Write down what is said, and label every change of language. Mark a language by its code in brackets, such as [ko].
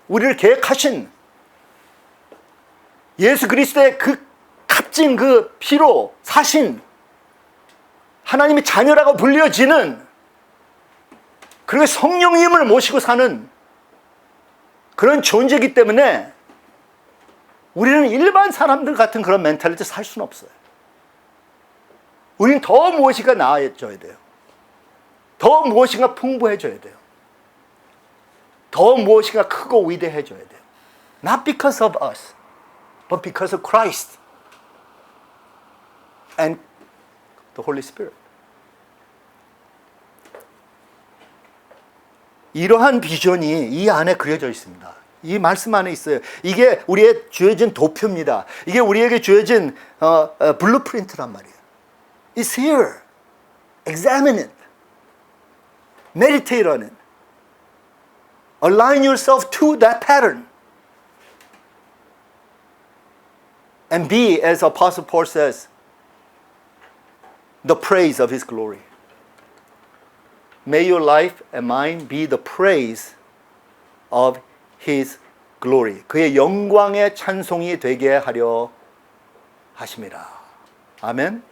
[ko] 우리를 계획하신 예수 그리스도의 그 값진 그 피로 사신 하나님의 자녀라고 불려지는, 그리고 성령님을 모시고 사는 그런 존재이기 때문에 우리는 일반 사람들 같은 그런 멘탈리티 살 수는 없어요. 우리는 더 무엇인가 나아져야 돼요. 더 무엇인가 풍부해져야 돼요. 더 무엇인가 크고 위대해져야 돼요. [en] Not because of us, but because of Christ and the Holy Spirit. [ko] 이러한 비전이 이 안에 그려져 있습니다. 이 말씀 안에 있어요. 이게 우리의 주어진 도표입니다. 이게 우리에게 주어진 블루프린트란 말이에요. [en] It's here. Examine it. Meditate on it. Align yourself to that pattern. And be, as Apostle Paul says, the praise of His glory. May your life and mine be the praise of His glory. [ko] 그의 영광의 찬송이 되게 하려 하심이라. 아멘.